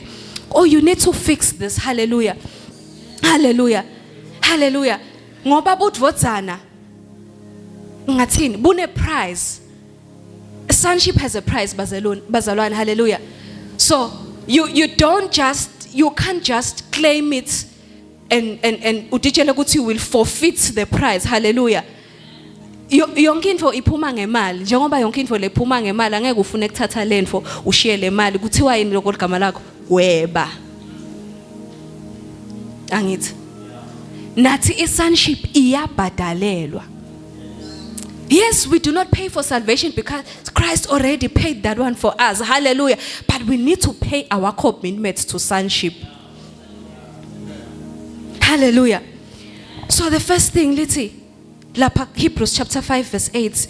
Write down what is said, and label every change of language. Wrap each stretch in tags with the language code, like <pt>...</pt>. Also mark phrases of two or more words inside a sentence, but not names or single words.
<en>Oh, you need to fix this. Hallelujah. Hallelujah. Hallelujah.</en> <ss>Ngoba budvodzana ngathini bune prize.</ss> <en>Sonship has a prize, bazalwane. Hallelujah. So you can't just claim it and</en> <ss>utitshela ukuthi</ss> <en>you will forfeit the prize. Hallelujah.</en> <zu>Yonke into iphuma ngemali. Njengoba yonke into lephuma ngemali angeke ufune ukuthatha lento ushiye le mali kuthiwa yini lokho ligama lakho weba. Angithi nathi isonship iyabhadalelwa.</zu> <en>Yes, we do not pay for salvation because Christ already paid that one for us. Hallelujah. But we need to pay our commitments to sonship. Hallelujah. So the first thing, let's see, Hebrews chapter 5 verse 8.</en>